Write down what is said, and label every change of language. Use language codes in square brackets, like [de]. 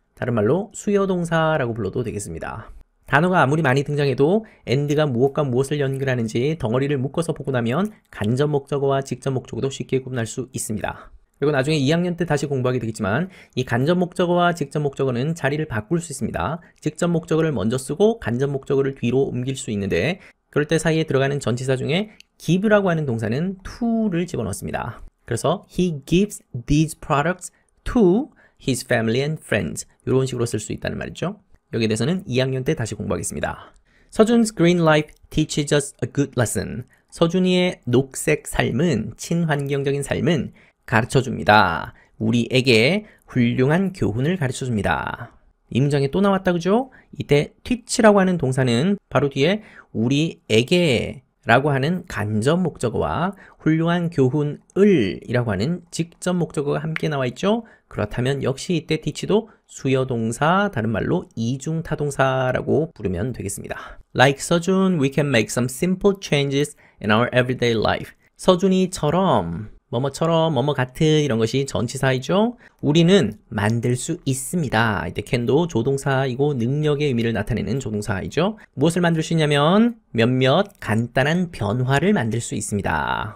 [ko] 다른 말로 수요동사라고 불러도 되겠습니다. 단어가 아무리 많이 등장해도 and가 무엇과 무엇을 연결하는지 덩어리를 묶어서 보고 나면 간접 목적어와 직접 목적어도 쉽게 구분할 수 있습니다. 그리고 나중에 2학년 때 다시 공부하게 되겠지만 이 간접 목적어와 직접 목적어는 자리를 바꿀 수 있습니다. 직접 목적어를 먼저 쓰고 간접 목적어를 뒤로 옮길 수 있는데 그럴 때 사이에 들어가는 전치사 중에 give라고 하는 동사는 to를 집어넣습니다. 그래서 [en] he gives these products to his family and friends [ko] 이런 식으로 쓸 수 있다는 말이죠. 여기에 대해서는 2학년 때 다시 공부하겠습니다. [en] 서준's green life teaches us a good lesson. [ko] 서준이의 녹색 삶은, 친환경적인 삶은 가르쳐줍니다. 우리에게 훌륭한 교훈을 가르쳐줍니다. 이 문장에 또 나왔다 그죠? 이때 teach라고 하는 동사는 바로 뒤에 우리에게 라고 하는 간접 목적어와 훌륭한 교훈을 이라고 하는 직접 목적어가 함께 나와 있죠? 그렇다면 역시 이때 teach도 수요동사, 다른 말로 이중타동사라고 부르면 되겠습니다. [en] Like 서준, we can make some simple changes in our everyday life. [ko] 서준이처럼 뭐뭐처럼 뭐뭐 같은 이런 것이 전치사이죠. 우리는 만들 수 있습니다. 이때 can도 조동사이고 능력의 의미를 나타내는 조동사이죠. 무엇을 만들 수 있냐면 몇몇 간단한 변화를 만들 수 있습니다.